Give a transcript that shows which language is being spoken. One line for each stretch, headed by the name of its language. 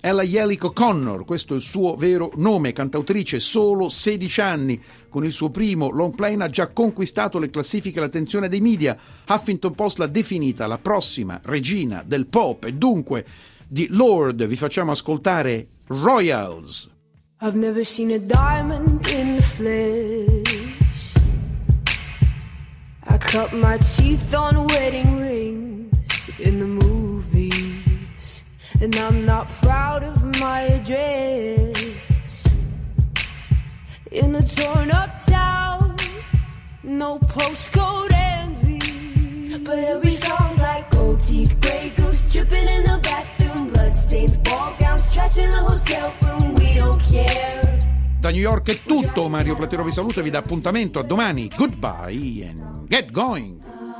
Italian: È la Yelick O'Connor, questo è il suo vero nome, cantautrice, solo 16 anni. Con il suo primo long play ha già conquistato le classifiche e l'attenzione dei media. Huffington Post l'ha definita la prossima regina del pop. E dunque, di Lord vi facciamo ascoltare Royals.
English: I've never seen a diamond in the flesh. I cut my teeth on wedding rings in the movies. And I'm not proud of my address. In a torn up town, no postcode envy. But every song's like gold teeth, grey goose dripping in the bathroom, bloodstains, ball gowns, trash in the hotel room, we don't care.
Italian: Da New York è tutto, Mario Platero vi saluta e vi dà appuntamento a domani.
English: Goodbye and get going.